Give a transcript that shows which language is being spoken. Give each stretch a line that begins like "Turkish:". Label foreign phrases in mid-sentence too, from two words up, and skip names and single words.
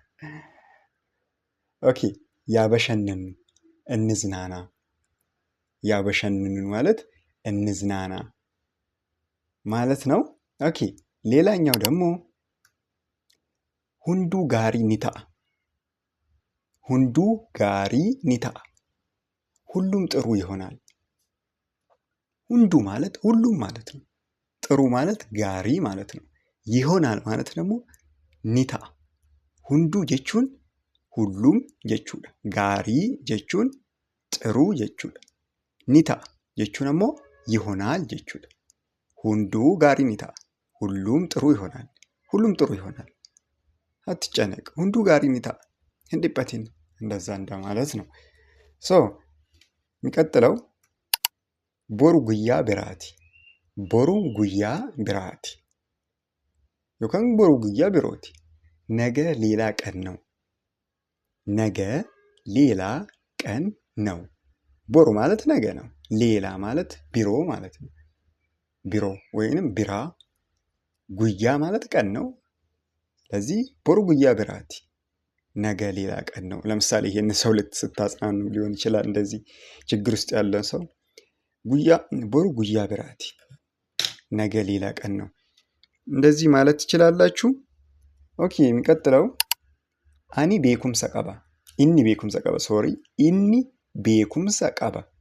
Amharic: ኦኬ። ያበሸነን እንዝናና። ያበሸነን ማለት እንዝናና ማለት ነው። ኦኬ። ሌላኛው ደግሞ
Oromo: Hunduu gaarii ni ta'a hunduu gaarii ni ta'a
Amharic: ሁሉም ጥሩ ይሆናል። ሁንዱ ማለት ሁሉም ማለት ነው። ጥሩ ማለት ጋሪ ማለት ነው። ይሆናል ማለት ደግሞ ኒታ።
Oromo: hunduu jechuun
Amharic: ሁሉም ጀቹudha.
Oromo: Gaarii jechuun xiruu jechuudha. Ni ta'a jechuun ammoo ይሆናል jechuudha. Hunduu gaarii ni ta'a.
Amharic: ሁሉም ጥሩ ይሆናል. ሁሉም ጥሩ ይሆናል. አትጨነቅ
Oromo: hunduu gaarii ni ta'a. hin dhiphatin
Amharic: እንደዛ እንደማለት ነው። የሚቀጥለው
Oromo: Boru guyyaa biraati. Boru guyyaa biraati yookaan boru guyyaa birooti.
Amharic: ነገ ሌላ ቀን ነው። ነገ ሌላ ቀን ነው። ቦሩ ማለት ነገ ነው። ሌላ ማለት ቢሮ ማለት ነው። ቢሮ ወይንም ቢራ። ጉያ ማለት ቀን ነው። ስለዚህ
Oromo: Boru guyyaa biraati
Amharic: ነገ ሌላ ቀን ነው። ለምሳሌ ይሄን ሰው ስታጽናኑ ሊሆን ይችላል። እንደዚህ ችግር ውስጥ ያለ ሰው
Oromo: boru guyyaa biraati
Amharic: ነገ ሌላ ቀን ነው እንደዚህ ማለት ትችላላችሁ። ኦኬ የሚቀጥለው
Oromo: Ani beekumsa qaba። Inni beekumsa qaba
Amharic: ሶሪ
Oromo: Inni beekumsa qaba።